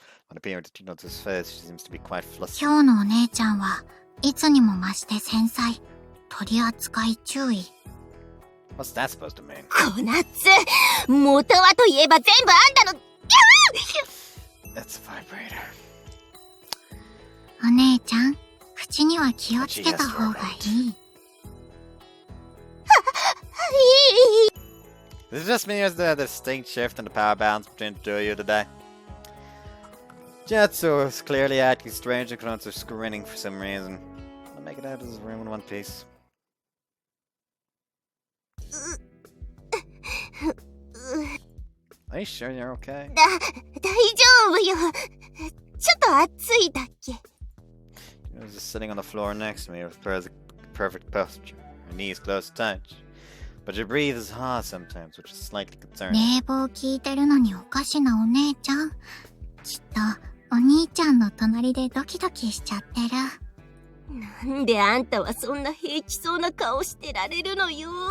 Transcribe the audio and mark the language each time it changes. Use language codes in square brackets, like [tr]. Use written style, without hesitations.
[en] On appearing to Chinatsu's face, she seems to be quite flustered. [ja] 今日のお姉ちゃんはいつにも増して繊細。取り扱い注意。 [en] What's that supposed to mean? [ja] こなつ、元はといえば全部あんたの。 [en] That's a vibrator. [ja] お姉ちゃん、口には気をつけた方がいい。 [en] Is it just me or is there a distinct shift in the power balance between the two of you today? Chinatsu is clearly acting strange and Konatsu is grinning for some reason. I'll make it out of this room in one piece. Are you sure you're okay? [ja] 大丈夫よ。ちょっと暑いだけ。 [en] She was just sitting on the floor next to me with perfect posture, her knees close to touch. But she breathes hard sometimes, which is slightly concerning. [ja] 冷房効いてるのにおかしなお姉ちゃん。きっとお兄ちゃんの隣でドキドキしちゃってる。なんであんたはそんな平気そうな顔してられるのよ。